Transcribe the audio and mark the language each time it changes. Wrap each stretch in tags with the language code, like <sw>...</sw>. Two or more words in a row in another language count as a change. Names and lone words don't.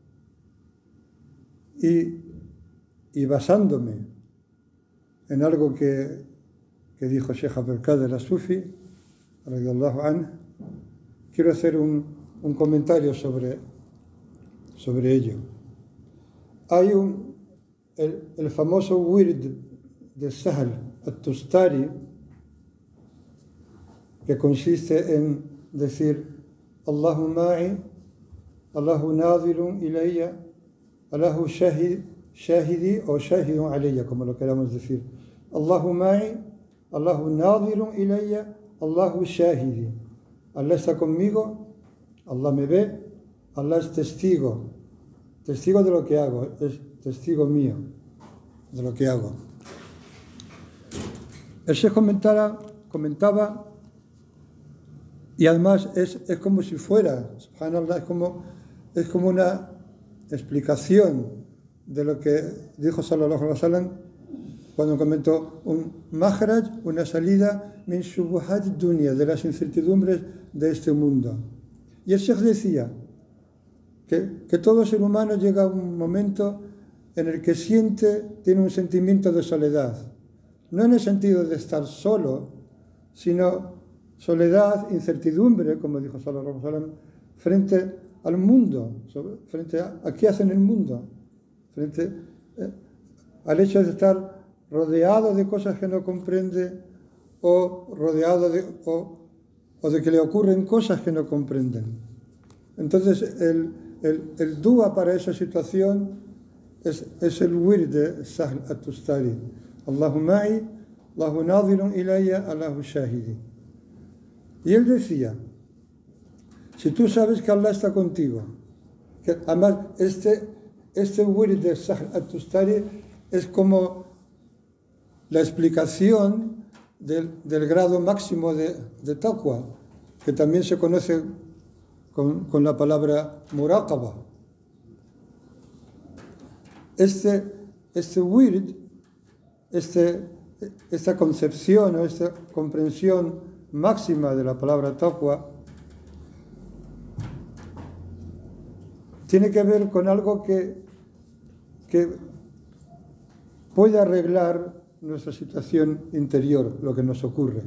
<es>y basándome en algo que dijo Sheikh Abdul Qadir As-Sufi</es> <ar>رضي الله عنه,</ar> <es>quiero hacer un comentario sobre ello. Hay el famoso wird de Sahl al-Tustari, que consiste en decir</es> <ar>الله معي، الله ناظر إلي، الله شاهدي</ar> <es>o</es> <ar>شاهد علي,</ar> <es>como lo queramos decir.</es> <ar>الله معي، الله ناظر إلي، الله شاهدي.</ar> <es>Allah está conmigo, Allah me ve, Allah es testigo de lo que hago, es testigo mío de lo que hago. El Sheikh comentaba, y además es como si fuera, subhanallah, es como una explicación de lo que dijo</es> <ar>صلى الله عليه وسلم</ar> <es>cuando comentó un mahraj, una salida</es> <ar>من شبهات دنيا,</ar> <es>de las incertidumbres de este mundo. Y el Sheikh decía que todo ser humano llega a un momento en el que tiene un sentimiento de soledad, no en el sentido de estar solo, sino soledad, incertidumbre, como dijo</es> <ar>صلى الله عليه وسلم,</ar> <es>frente al mundo, frente a qué hace en el mundo, frente al hecho de estar rodeado de cosas que no comprende o rodeado o de que le ocurren cosas que no comprenden. Entonces el dua para esa situación es el wird de Sahl at-Tustari.</es> <ar>الله معي، الله ناظر إلي، الله شاهدي.</ar> <es>Y él decía, si tú sabes que Allah está contigo, que además este wird de Sahl at-Tustari es como la explicación del grado máximo de taqwa, que también se conoce con la palabra muraqaba. Este wird, esta concepción o esta comprensión máxima de la palabra taqwa tiene que ver con algo que puede arreglar nuestra situación interior, lo que nos ocurre.</es>